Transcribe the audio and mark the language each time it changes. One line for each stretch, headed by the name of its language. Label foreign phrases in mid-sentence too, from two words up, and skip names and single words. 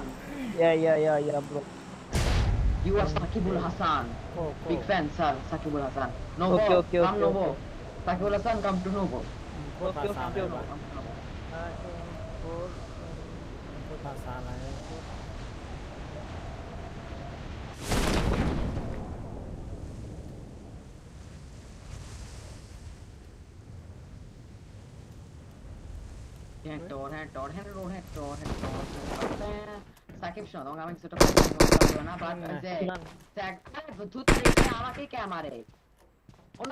English: Yeah, bro. You are Sakibul Hasan. Big fan, sir. Sakibul Hasan. Novo, Okay. come Novo. Sakibul Hasan, come to Novo.
Thai: พูดภาษาอะไรวะ
English: Come to Novo.
Thai: พูดภาษาอะไรพูด
Bangla: সাকিব শোনো তোমাকে আমি কিছুটা কথা বলবো না বাট যে আমাকে কে মারে অন্য